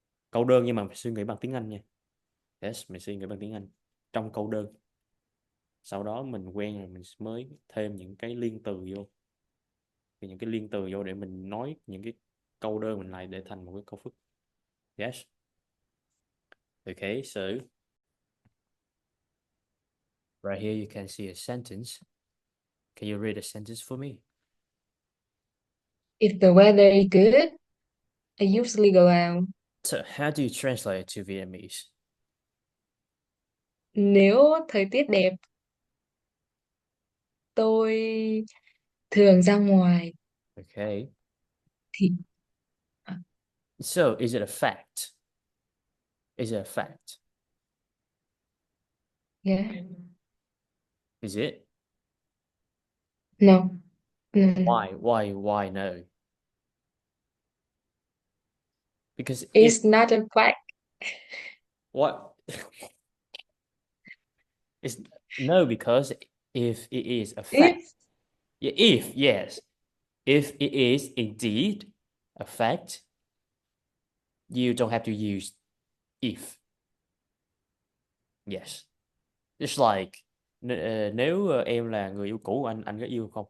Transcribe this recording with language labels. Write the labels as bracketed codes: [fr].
[vi] Câu đơn nhưng mà phải suy nghĩ bằng tiếng Anh nha. Yes, mình suy nghĩ bằng tiếng Anh trong câu đơn. Sau đó mình quen rồi mình mới thêm những cái liên từ vô, thì những cái liên từ vô để mình nói những cái câu đơn mình lại để thành một cái câu phức. [en] Yes. Okay, so right here you can see a sentence. Can you read a sentence for me? If the weather is good, I usually go out. So how do you translate it to Vietnamese? [vi] Nếu thời tiết đẹp, tôi thường ra ngoài. [en] Okay. [vi] Thì [en] So is it a fact? Is it a fact? yeah. Is it? No. Mm. Why no? Because if It's not a fact. what is no, because if it is a fact, If yeah, if yes, if it is indeed a fact, you don't have to use if. Yes. It's like [vi] nếu em là người yêu cũ của anh có yêu không?